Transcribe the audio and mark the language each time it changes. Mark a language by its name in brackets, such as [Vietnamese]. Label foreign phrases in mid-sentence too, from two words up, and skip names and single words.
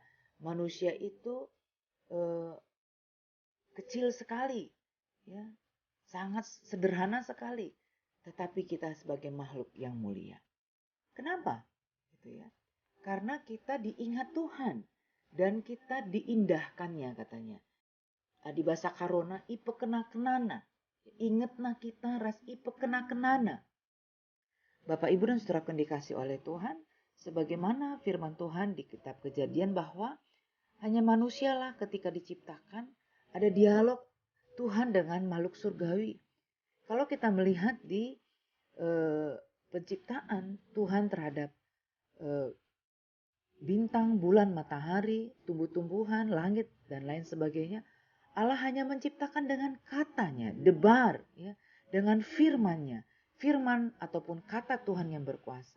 [Indonesian] Manusia itu kecil sekali, ya, sangat sederhana sekali, tetapi kita sebagai makhluk yang mulia. Kenapa? Gitu ya. Karena kita diingat Tuhan dan kita diindahkannya katanya. Di bahasa Karona [Batak Karo] ipe kena-kenana. Ingatna kita ras ipe kena-kenana. [Indonesian] Bapak, Ibu, dan Saudara yang dikasih oleh Tuhan, sebagaimana firman Tuhan di kitab Kejadian bahwa hanya manusialah ketika diciptakan ada dialog Tuhan dengan makhluk surgawi. Kalau kita melihat di penciptaan Tuhan terhadap bintang, bulan, matahari, tumbuh-tumbuhan, langit, dan lain sebagainya, Allah hanya menciptakan dengan katanya, debar, ya, dengan firman-Nya, firman ataupun kata Tuhan yang berkuasa.